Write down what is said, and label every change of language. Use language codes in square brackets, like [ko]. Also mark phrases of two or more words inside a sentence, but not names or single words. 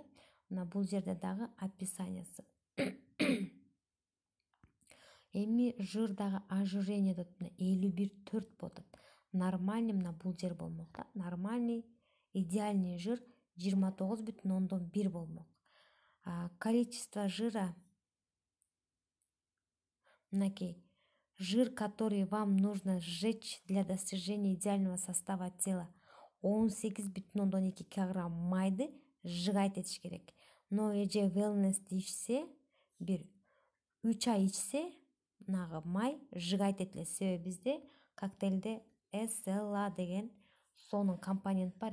[ky] Мына бул жерде дагы описаниясы. Эми жир дагы ожирение деп 51,4 болуп атат. Нормальный мына бул жер болмок да. [ru] Нормальный, идеальный [ky] жир 29,1 болмок. [ru] Количество жира, мынакей, жир, который вам нужно сжечь для достижения идеального состава тела, 18,2 килограмм майды сжигать [ky] этиш керек. Но эже wellness ичсе, бир 3 ай ичсе, мынагы май сжигать этилет. Себеби бизде коктейлде SLA деген сонун компонент бар.